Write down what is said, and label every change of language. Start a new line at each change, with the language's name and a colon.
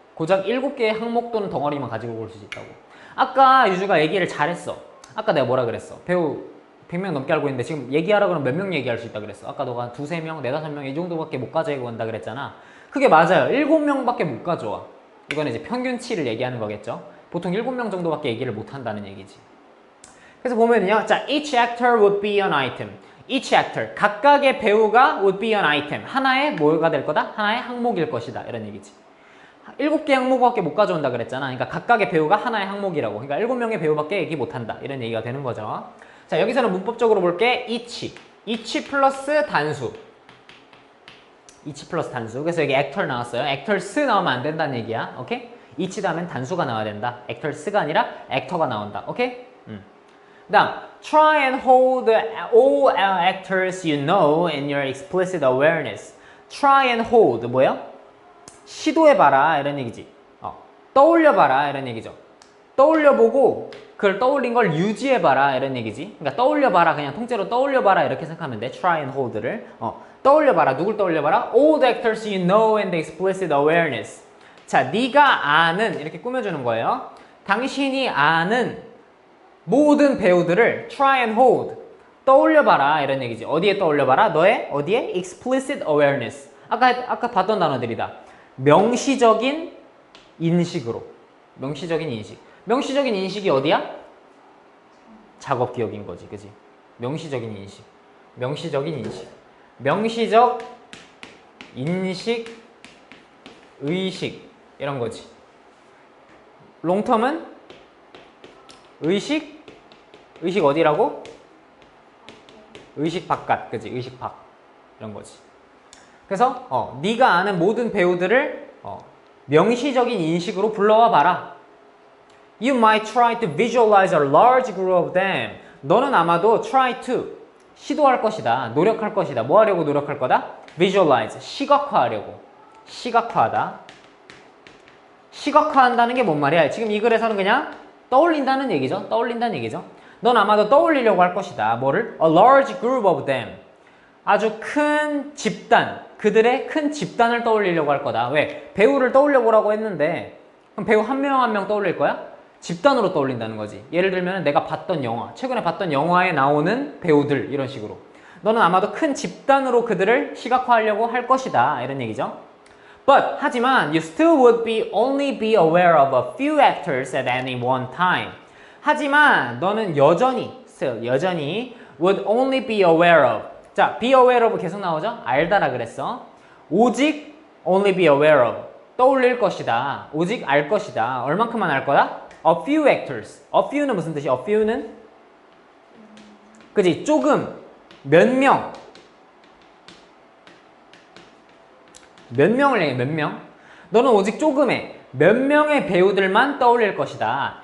Korean: 고작 7개의 항목 또는 덩어리만 가지고 올 수 있다고. 아까 유주가 얘기를 잘했어. 아까 내가 뭐라 그랬어? 배우 100명 넘게 알고 있는데 지금 얘기하라 그러면 몇 명 얘기할 수 있다 그랬어? 아까 너가 2, 3명, 4, 5명 이 정도밖에 못 가져가고 한다 그랬잖아. 그게 맞아요. 7명밖에 못 가져와. 이거는 이제 평균치를 얘기하는 거겠죠. 보통 7명 정도밖에 얘기를 못 한다는 얘기지. 그래서 보면요.
English: 자, each actor would be an item. each actor,
Korean: 각각의 배우가
English: would be an item.
Korean: 하나의 뭐가 될 거다? 하나의 항목일 것이다. 이런 얘기지. 7개 항목밖에 못 가져온다 그랬잖아. 그러니까 각각의 배우가 하나의 항목이라고. 그러니까 7명의 배우밖에 얘기 못 한다. 이런 얘기가 되는 거죠. 자, 여기서는 문법적으로 볼게. each 플러스 단수. each 플러스 단수. 그래서 여기 actor 나왔어요. actors 나오면 안 된다는 얘기야. 오케이? each 다음엔 단수가 나와야 된다. actors가 아니라 actor가 나온다. 오케이? 그 다음,
English: try and hold all actors you know in your explicit awareness. try and hold,
Korean: 뭐야? 시도해봐라, 이런 얘기지. 떠올려봐라, 이런 얘기죠. 떠올려보고, 그걸 떠올린 걸 유지해봐라, 이런 얘기지. 그러니까 떠올려봐라, 그냥 통째로 떠올려봐라, 이렇게 생각하면 돼.
English: try and hold
Korean: 를. 떠올려봐라, 누굴 떠올려봐라?
English: all the actors you know in the explicit awareness.
Korean: 자, 네가 아는, 이렇게 꾸며주는 거예요. 당신이 아는 모든 배우들을
English: try and hold,
Korean: 떠올려봐라 이런 얘기지. 어디에 떠올려봐라? 너의 어디에?
English: explicit awareness.
Korean: 아까 봤던 단어들이다. 명시적인 인식으로. 명시적인 인식. 명시적인 인식이 어디야? 작업 기억인 거지, 그지? 명시적인 인식. 명시적인 인식. 명시적 인식, 의식 이런 거지. 롱텀은 의식 어디라고? 의식 바깥, 그지? 의식 밖 이런 거지. 그래서 네가 아는 모든 배우들을 명시적인 인식으로 불러와 봐라.
English: You might try to visualize a large group of them.
Korean: 너는 아마도
English: try to
Korean: 시도할 것이다. 노력할 것이다. 뭐 하려고 노력할 거다? Visualize, 시각화하려고. 시각화하다. 시각화한다는 게 뭔 말이야? 지금 이 글에서는 그냥 떠올린다는 얘기죠. 떠올린다는 얘기죠. 넌 아마도 떠올리려고 할 것이다. 뭐를?
English: A large group of them.
Korean: 아주 큰 집단, 그들의 큰 집단을 떠올리려고 할 거다. 왜? 배우를 떠올려보라고 했는데 그럼 배우 한 명 한 명 떠올릴 거야? 집단으로 떠올린다는 거지. 예를 들면 내가 봤던 영화, 최근에 봤던 영화에 나오는 배우들 이런 식으로. 너는 아마도 큰 집단으로 그들을 시각화하려고 할 것이다. 이런 얘기죠.
English: But,
Korean: 하지만
English: you still would only be aware of a few actors at any one time.
Korean: 하지만 너는 여전히
English: would only be aware of.
Korean: 자,
English: be aware of
Korean: 계속 나오죠? 알다라 그랬어. 오직
English: only be aware of.
Korean: 떠올릴 것이다. 오직 알 것이다. 얼만큼만 알 거다?
English: A few actors. A few
Korean: 는 무슨 뜻이야? A few는? 그지? 조금, 몇 명. 몇 명을 얘기해, 몇 명? 너는 오직 조금의, 몇 명의 배우들만 떠올릴 것이다.